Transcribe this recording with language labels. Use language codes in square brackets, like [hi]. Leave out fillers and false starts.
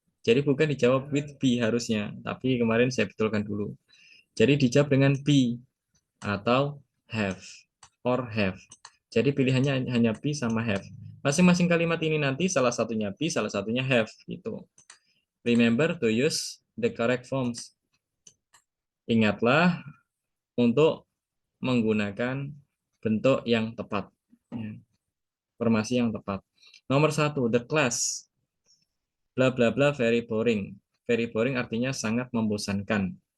[id] Jadi bukan dijawab with be harusnya, tapi kemarin saya betulkan dulu. Jadi dijawab dengan be atau have or have. Jadi pilihannya hanya be sama have. Masing-masing kalimat ini nanti salah satunya be, salah satunya have gitu. [en] Remember to use the correct forms. [id] Ingatlah untuk menggunakan bentuk yang tepat. Ya, formasi yang tepat. Nomor 1, the class. [en] Bla bla bla very boring. Very boring [id] artinya sangat membosankan.